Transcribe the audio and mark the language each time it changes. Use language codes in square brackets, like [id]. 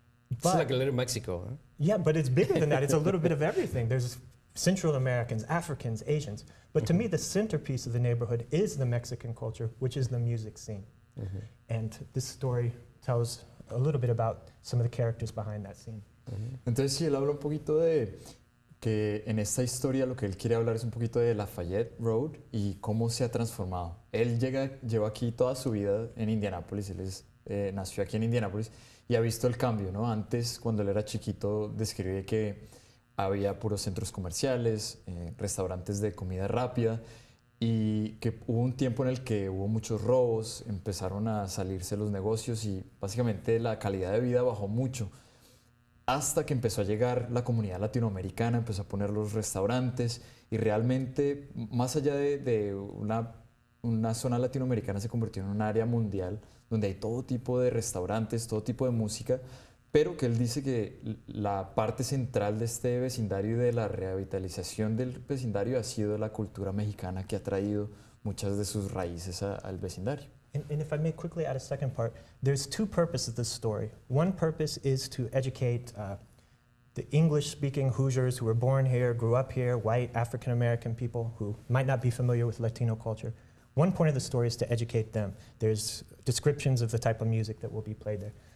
[en] It's like a little Mexico, huh? Yeah, but it's bigger than that. It's a little bit of everything. There's Central Americans, Africans, Asians. But to me, the centerpiece of the neighborhood is the Mexican culture, which is the music scene. And this story tells a little bit about some of the characters behind that scene. [es] Entonces sí, él habla un poquito de que en esta historia lo que él quiere hablar es un poquito de Lafayette Road y cómo se ha transformado. Él lleva aquí toda su vida en Indianápolis, nació aquí en Indianápolis y ha visto el cambio, ¿no? Antes, cuando él era chiquito, describe que había puros centros comerciales, restaurantes de comida rápida y que hubo un tiempo en el que hubo muchos robos, empezaron a salirse los negocios y básicamente la calidad de vida bajó mucho hasta que empezó a llegar la comunidad latinoamericana, empezó a poner los restaurantes y realmente más allá de una zona latinoamericana se convirtió en un área mundial donde hay todo tipo de restaurantes, todo tipo de música, pero que él dice que la parte central de este vecindario y de la revitalización del vecindario ha sido la cultura mexicana que ha traído muchas de sus raíces al vecindario. [en] And if I may quickly add a second part, there's two purposes of this story. One purpose is to educate the English-speaking Hoosiers who were born here, grew up here, white African-American people who might not be familiar with Latino culture. One point of the story is to educate them. There's descriptions of the type of music that will be played there.